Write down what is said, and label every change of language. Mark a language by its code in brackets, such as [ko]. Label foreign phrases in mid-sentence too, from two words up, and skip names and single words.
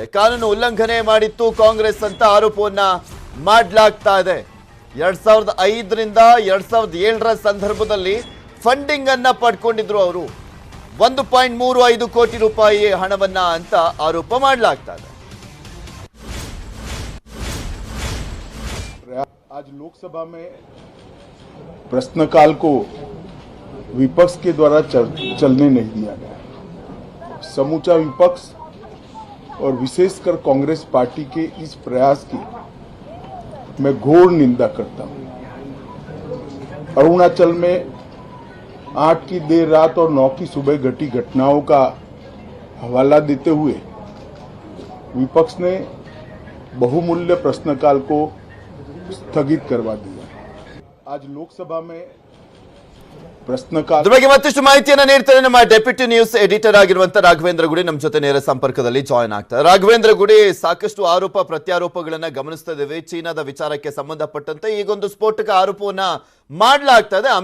[kn] ಕಾನೂನು ಉಲ್ಲಂಘನೆ ಮಾಡಿತ್ತು ಕಾಂಗ್ರೆಸ್ ಅಂತ ಆರೋಪವನ್ನ ಮಾಡಲಾಗ್ತಾ ಇದೆ. 2005ರಿಂದ 2007ರ ಸಂದರ್ಭದಲ್ಲಿ ಫಂಡಿಂಗ್ ಅನ್ನ ಪಡ್ಕೊಂಡಿದ್ರು ಅವರು, 1.35 ಕೋಟಿ ರೂಪಾಯಿ ಹಣವನ್ನ ಅಂತ ಆರೋಪ ಮಾಡಲಾಗ್ತಾ ಇದೆ. [hi] आज लोकसभा में प्रश्नकाल को विपक्ष के द्वारा चलने नहीं दिया गया। समूचा विपक्ष और विशेषकर कांग्रेस पार्टी के इस प्रयास की मैं घोर निंदा करता हूं। अरुणाचल में 8 की देर रात और 9 की सुबह घटी घटनाओं का हवाला देते हुए विपक्ष ने बहुमूल्य प्रश्नकाल को स्थगित करवा दिया। आज लोकसभा में [kn] ಪ್ರಶ್ನಕಾಲ ಬಗ್ಗೆ ಮತ್ತಷ್ಟು ಮಾಹಿತಿಯನ್ನು ನೀಡ್ತಾರೆ ನಮ್ಮ [en] deputy news editor [kn] ಆಗಿರುವಂತ ರಾಘವೇಂದ್ರ ಗುಡಿ ನಮ್ಮ ಜೊತೆ ನೇರ ಸಂಪರ್ಕದಲ್ಲಿ ಜಾಯಿನ್ ಆಗ್ತಾರೆ. ರಾಘವೇಂದ್ರ ಗುಡಿ, ಸಾಕಷ್ಟು ಆರೋಪ ಪ್ರತ್ಯಾರೋಪಗಳನ್ನ ಗಮನಿಸ್ತಾ ಇದ್ದೇವೆ. ಚೀನಾದ ವಿಚಾರಕ್ಕೆ ಸಂಬಂಧಪಟ್ಟಂತೆ ಈಗೊಂದು ಸ್ಫೋಟಕ ಆರೋಪವನ್ನ ಮಾಡಲಾಗ್ತಾ ಇದೆ.